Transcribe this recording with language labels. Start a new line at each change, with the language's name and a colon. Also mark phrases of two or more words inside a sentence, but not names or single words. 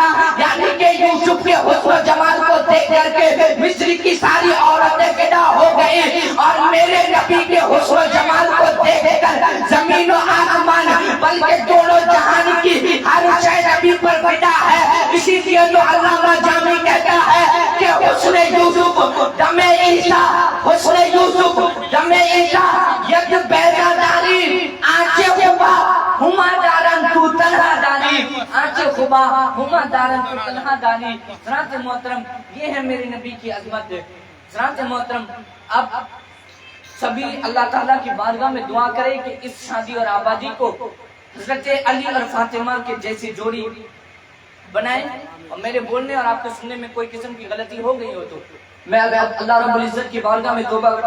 Urdu: یعنی کہ یوسف کے حسن و جمال کو دیکھ کر کے مصر کی ساری عورتیں پیدا ہو گئی، اور میرے نبی کے حسن و جمال کو دیکھ کر زمین و آسمان بلکہ دونوں جہان کی ہر شے نبی پر پیدا ہے. اسی لیے تو علامہ جامی کہتا ہے کہ
Persian: حسن یوسف دم عیسیٰ، حسن یوسف دم عیسیٰ ید بیضا داری، آنچے خوبا ہما دارن تو تنہا دانی، آنچے خوبا ہما دارن تو تنہا دانی.
Urdu: حضرات محترم یہ ہے میرے نبی کی عظمت. حضرات محترم اب سبھی اللہ تعالیٰ کی بارگاہ میں دعا کرے کہ اس شادی اور آبادی کو حضرت علی اور فاطمہ کے جیسی جوڑی بنائیں. اور میرے بولنے اور آپ کے سننے میں کوئی قسم کی غلطی ہو گئی ہو تو میں اللہ رب العزت کی بارگاہ میں توبہ کرتا ہوں.